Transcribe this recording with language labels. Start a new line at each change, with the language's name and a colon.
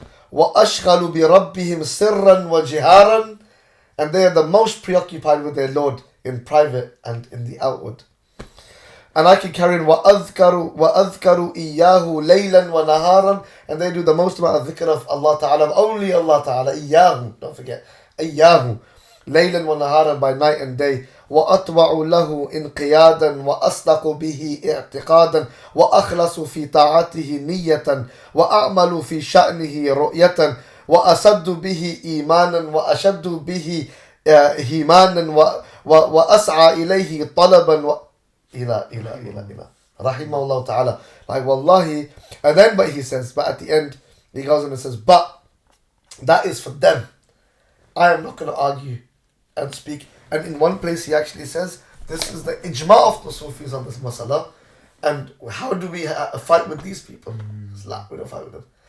Arabic: Wa ashghalu bi rabbihim sirran wa jiharan,
English: and they are the most preoccupied with their Lord in private and in the outward. And I can carry on,
Arabic: وَأَذْكَرُوا إِيَّاهُ لَيْلًا وَنَهَارًا,
English: and they do the most amount of dhikr of Allah Ta'ala, only Allah Ta'ala, إِيَّاهُ, don't forget, إِيَّاهُ,
Arabic: لَيْلًا وَنَهَارًا,
English: by night and day.
Arabic: وَأَطْوَعُ لَهُ إِنْقِيَادًا وَأَصْدَقُ بِهِ اِعْتِقَادًا وَأَخْلَصُ فِي طَاعَتِهِ نِيَّةً وَأَعْمَلُ فِي شَأْنِهِ رُؤْيَةً وَأَسَدُّ بِهِ إِيمَانًا وَأَشَدُّ بِهِ هِيمَانًا وَأَسْعَى إِلَيْهِ طَلَبًا Rahimahullah ta'ala.
English: Like, wallahi. And then, but he says, but at the end, he goes on and says, but that is for them. I am not going to argue and speak. And in one place, he actually says, this is the ijma of the Sufis on this masala. And how do we fight with these people? We don't fight with them.